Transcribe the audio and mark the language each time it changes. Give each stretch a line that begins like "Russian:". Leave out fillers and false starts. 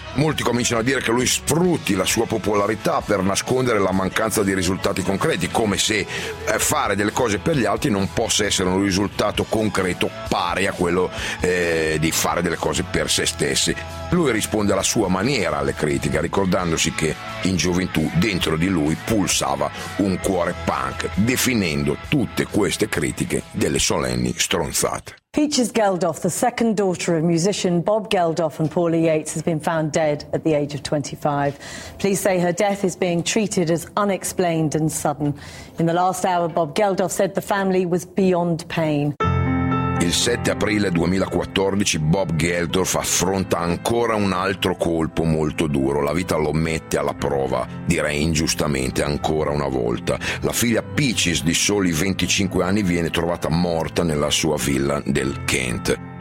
Italian: Molti cominciano a dire che lui sfrutti la sua popolarità per nascondere la mancanza di risultati concreti, come se fare delle cose per gli altri non possa essere un risultato concreto pari a quello di fare delle cose per se stessi. Lui risponde alla sua maniera alle critiche, ricordandosi che in gioventù dentro di lui pulsava un cuore punk, definendo tutte queste critiche delle solenni stronzate.
English: Peaches Geldof, the second daughter of musician Bob Geldof and Paula Yates, has been found dead at the age of 25. Police say her death is being treated as unexplained and sudden. In the last hour, Bob Geldof said the family was beyond pain.
Italian: Il 7 aprile 2014 Bob Geldof affronta ancora un altro colpo molto duro. La vita lo mette alla prova, direi ingiustamente, ancora una volta. La figlia Peaches, di soli 25 anni, viene trovata morta nella sua villa del Kent.